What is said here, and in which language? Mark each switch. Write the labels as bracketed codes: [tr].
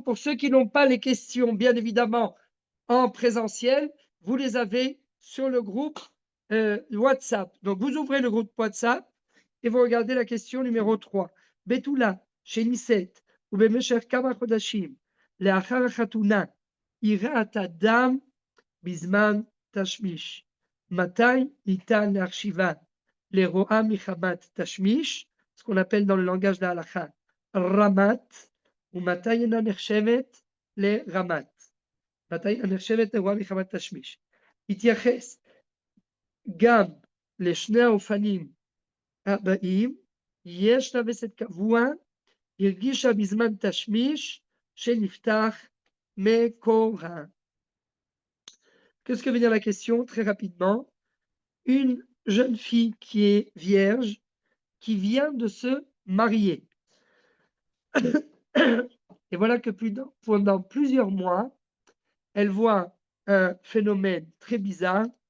[fr] Pour ceux qui n'ont pas les questions, bien évidemment, en présentiel, vous les avez sur le groupe WhatsApp. Donc, vous ouvrez le groupe WhatsApp et vous regardez la question numéro 3. [he] Betula, chez Niset, ou Bemesher Kama Chodashim, Leachar Chatuna, יראת אדם בזמן תשמיש. מתי ניתן להחשיבה לרואה מחמת תשמיש, [fr] ce qu'on appelle dans le langage de la halakha, [he] רמת, ומתי אינה נחשבת לרמת. מתי אינה נחשבת לרואה מחמת תשמיש. התייחס גם לשני האופנים הבאים, יש לה וסת קבוע, הרגישה בזמן תשמיש שנפתח מקורה. [fr] Qu'est-ce que veut dire la question? Très rapidement, une jeune fille qui est vierge, qui vient de se marier. Et voilà que pendant plusieurs mois, elle voit un phénomène très bizarre.